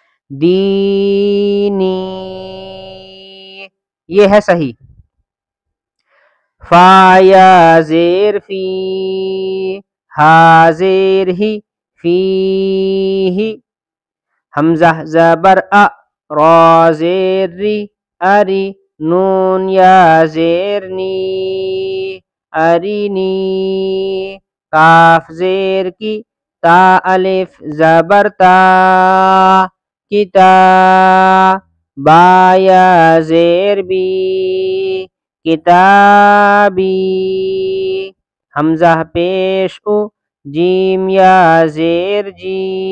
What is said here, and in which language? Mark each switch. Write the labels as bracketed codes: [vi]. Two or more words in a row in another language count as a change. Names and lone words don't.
[ur] دینی یہ ہے صحیح۔ فا یا زیر فی، ہا زیر ہی، فی ہی، حمزہ زبر ا، را زیر ری، اری، نون یا زیر نی، ارینی، کاف زیر کی، تا الف زبر تا، کتا، با یا زیر بی، کتابی، حمزہ پیش او، جیم یا زیر جی،